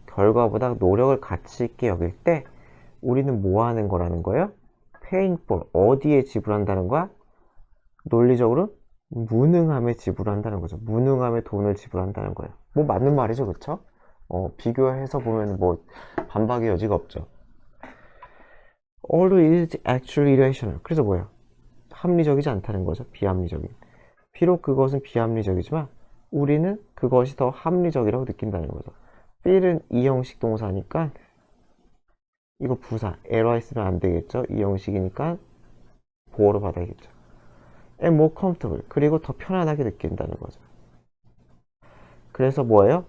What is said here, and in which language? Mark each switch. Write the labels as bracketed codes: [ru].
[ko] 결과보다 노력을 가치 있게 여길 때 우리는 뭐 하는 거라는 거예요? [en] paying for, [ko] 어디에 지불한다는 거야? 논리적으로 무능함에 지불한다는 거죠. 무능함에 돈을 지불한다는 거예요. 뭐 맞는 말이죠. 그쵸? 비교해서 보면 뭐 반박의 여지가 없죠. [en] All is actually irrational. [ko] 그래서 뭐예요? 합리적이지 않다는 거죠. 비합리적인. 비록 그것은 비합리적이지만 우리는 그것이 더 합리적이라고 느낀다는 거죠. feel은 이형식 동사니까 이거 부사, 에러에 쓰면 안 되겠죠. 이형식이니까 보어로 받아야겠죠. [en] and more comfortable, [ko] 그리고 더 편안하게 느낀다는 거죠. 그래서 뭐예요?